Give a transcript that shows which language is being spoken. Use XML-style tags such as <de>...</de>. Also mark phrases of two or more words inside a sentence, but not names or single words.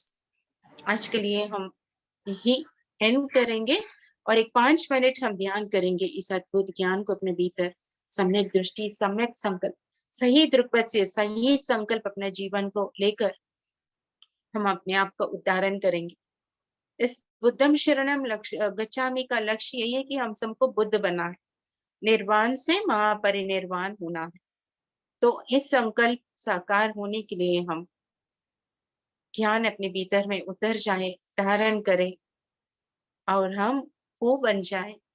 <hi>आज के लिए हम यही एंड करेंगे और एक 5 मिनट हम ध्यान करेंगे इस अद्भुत ज्ञान को अपने भीतर, सम्यक दृष्टि, सम्यक संकल्प, सही दृक्पथ से सही संकल्प अपने जीवन को लेकर हम अपने आप का उद्धारण करेंगे। इस</hi> <sa>बुद्धम शरणम लक्ष्य गच्छामि</sa> <hi>का लक्ष्य यही है कि हम सबको बुद्ध बना है, निर्वाण से महापरिनिर्वाण होना है। तो इस संकल्प साकार होने के लिए हम ज्ञान अपने भीतर में उतर जाए, धारण करें और हम वो बन जाए।</hi>